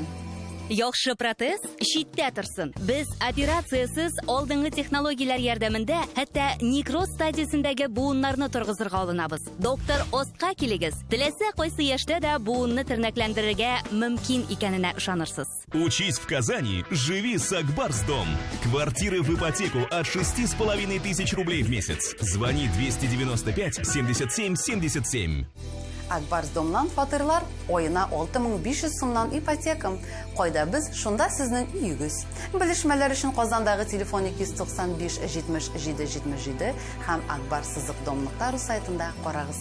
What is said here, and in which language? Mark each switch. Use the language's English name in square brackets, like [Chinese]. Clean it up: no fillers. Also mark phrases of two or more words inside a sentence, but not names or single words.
[Tatar] Яхшы протез читтә торсын. Без операциясыз алдынгы технологияләр ярдәмендә хәтта некроз стадиясендәге буыннарны торгызырга алынабыз. Доктор Остка килегез. Теләсә кайсы яшьтә дә буынны тернәкләндерергә мөмкин икәненә ышанырсыз. [Russian] Учись в Казани, живи с Акбарсдом. Квартиры в ипотеку от 6,5 тысяч рублей в месяц. Звони 295 77 77. [Tatar] Акбарсдомнан фатирлар ойына 6500 сумнан ипотека. Кайда без, шунда сезнең өегез. Белешмәләр өчен Казандагы телефон 295 77 77 һәм Акбарсдомлыктар сайтында карагыз.